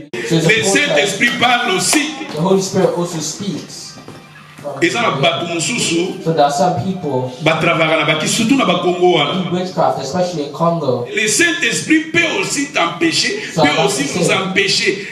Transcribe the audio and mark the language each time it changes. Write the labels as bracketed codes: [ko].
[fr] Le Saint-Esprit parle aussi. [en] The Holy Spirit also speaks. [fr] Et ça, [en] so there are some people [fr] surtout na Congo. [en] do witchcraft, especially in Congo. [fr] Le Saint-Esprit peut aussi t'empêcher, peut aussi nous empêcher.